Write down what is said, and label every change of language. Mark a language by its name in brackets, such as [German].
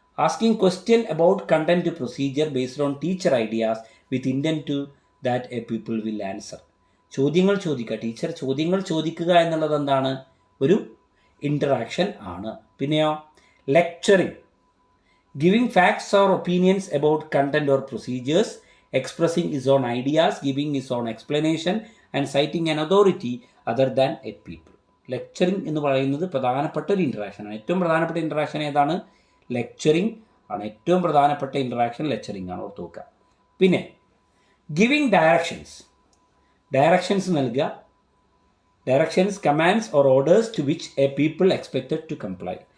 [English] Asking question about content procedure based on teacher ideas with intent to that a people will answer. [Malayalam] ചോദ്യങ്ങൾ ചോദിക്കുക, teacher ചോദ്യങ്ങൾ ചോദിക്കുക എന്നുള്ളത് എന്താണ്, ഒരു ഇൻറ്ററാക്ഷൻ ആണ്. [English] പിന്നെയോ lecturing, giving facts or opinions about content or procedures, expressing his own ideas, giving his own explanation and citing an authority other than a people. [Malayalam] Lecturing എന്ന് പറയുന്നത് പ്രധാനപ്പെട്ട ഒരു ഇൻറ്ററാക്ഷനാണ്. ഏറ്റവും പ്രധാനപ്പെട്ട ഇൻറ്ററാക്ഷൻ ഏതാണ്, ലെക്ചറിങ് ആണ്. ഏറ്റവും പ്രധാനപ്പെട്ട ഇൻറ്ററാക്ഷൻ ലെക്ചറിങ് ആണ്, ഓർത്ത് നോക്കുക. പിന്നെ ഗിവിങ് ഡയറക്ഷൻസ് നൽകുക. [English] Directions, commands or orders to which a people expected to comply.